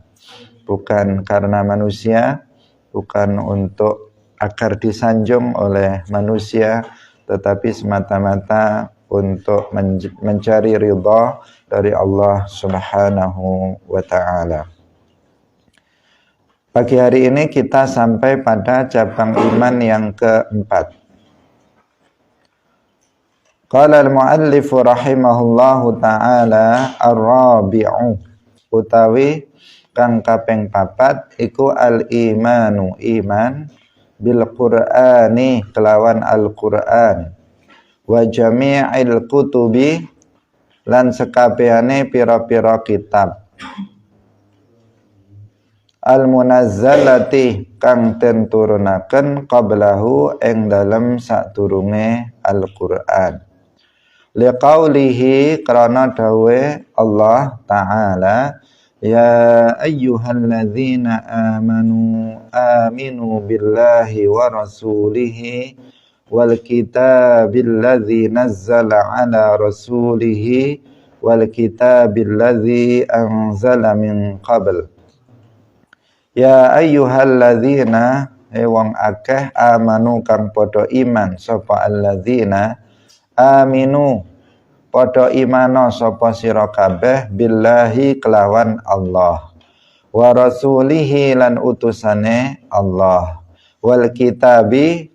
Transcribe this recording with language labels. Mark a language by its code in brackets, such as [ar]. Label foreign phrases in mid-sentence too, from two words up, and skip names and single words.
[id] Bukan karena manusia, bukan untuk agar disanjung oleh manusia, tetapi semata-mata untuk mencari ridha dari Allah [ar] سبحانه وتعالى. [id] Pagi hari ini kita sampai pada cabang iman yang keempat. [ar] قال المؤلف رحمه الله تعالى الرابع, [jv] utawi kang kaping papat iku [ar] الإيمان إيمان بالقرآن, [jv] kelawan al-Qur'an, [ar] وجميع الكتب, [jv] lan sekabehane pira-pira kitab, al-munazzalati, kang den turunaken qablahu ing dalem sadurunge Al-Qur'an. [ar] لقوله, [jv] krana dawe Allah Ta'ala, [ar] يا أيها الذين آمنوا آمنوا بالله ورسوله والكتاب الذي نزل على رسوله والكتاب الذي أنزل من قبل. يا أيها الذين, [jv] wong akeh, amanu kang padha iman, sapa alladzina, aminu padha imano sapa sira kabeh, billahi kelawan Allah, [ar] ورسوله [jv] lan utusane Allah, [ar] والكتاب